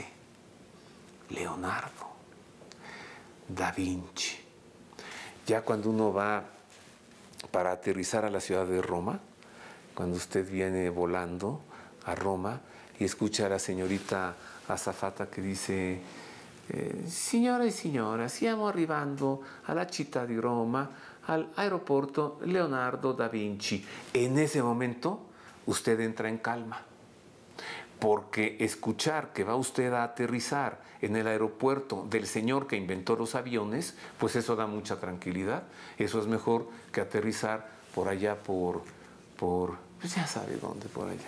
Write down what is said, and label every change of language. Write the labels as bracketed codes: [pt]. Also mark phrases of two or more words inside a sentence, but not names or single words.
[es] Leonardo, Da Vinci. Ya cuando uno va para aterrizar a la ciudad de Roma, cuando usted viene volando a Roma y escucha a la señorita azafata que dice, [it] signore e signora, stiamo arrivando alla città di Roma, [es] al aeropuerto Leonardo da Vinci. En ese momento, usted entra en calma, porque escuchar que va usted a aterrizar en el aeropuerto del señor que inventó los aviones, pues eso da mucha tranquilidad. Eso es mejor que aterrizar por allá, por pues ya sabe dónde, por allá.